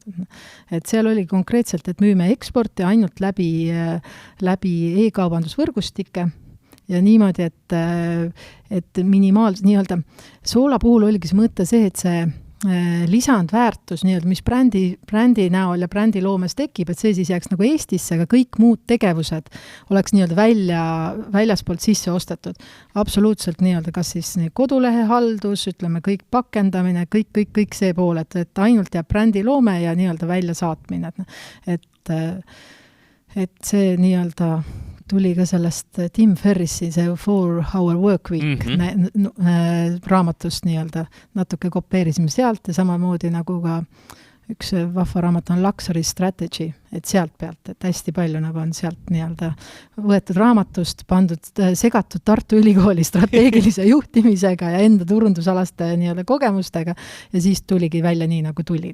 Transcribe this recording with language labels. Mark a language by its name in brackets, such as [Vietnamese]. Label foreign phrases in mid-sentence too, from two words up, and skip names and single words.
[Estonian] Et seal oli konkreetselt, et müüme eksporti ainult läbi e-kaubandusvõrgustike ja niimoodi, et minimaalselt soola puhul oligi see mõte see, et see lisandväärtus, mis brändi näol ja brändi loomes tekib, et see siis jääks nagu Eestisse, aga kõik muud tegevused oleks väljaspoolt sisse ostetud. Absoluutselt kas siis kodulehe haldus, ütleme kõik pakendamine, kõik see pool, et ainult jääb brändi loome ja välja saatmine. Et see tuli ka sellest Tim Ferrissi, see 4-hour work week raamatust natuke kopeerisime sealt ja samamoodi nagu ka üks vahva raamat on Luxury Strategy, et sealt pealt, et hästi palju nagu on sealt võetud raamatust, segatud Tartu Ülikooli strateegilise juhtimisega ja enda turundusalaste kogemustega ja siis tuligi välja nii, nagu tuli.